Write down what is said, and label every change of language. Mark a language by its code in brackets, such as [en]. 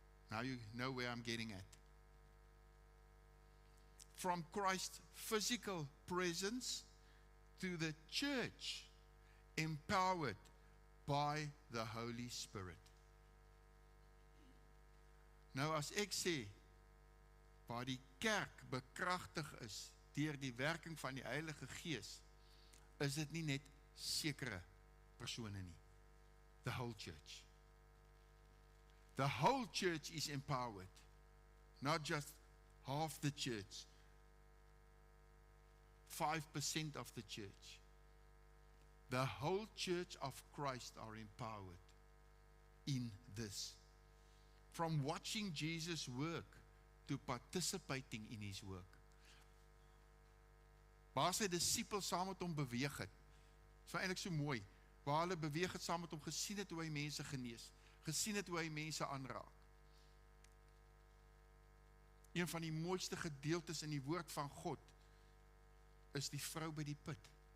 [en] Now you know where I'm getting at. From Christ's physical presence to the church, empowered by the Holy Spirit. [af] Nou as ek sê, waar die kerk bekragtig is deur die werking van die Heilige Gees, is dit nie net sekere persone nie. [en] The whole church. The whole church is empowered, not just half the church, 5% of the church. The whole church of Christ are empowered in this. From watching Jesus work to participating in His work. [af] Waar sy disippels saam met hom beweeg het. Dit is eintlik so mooi. waar hulle beweeg het saam met hom, gesien het hoe hy mense genees, gesien het hoe hy mense aanraak. Een van die mooiste gedeeltes in die woord van God is die vrou by die put.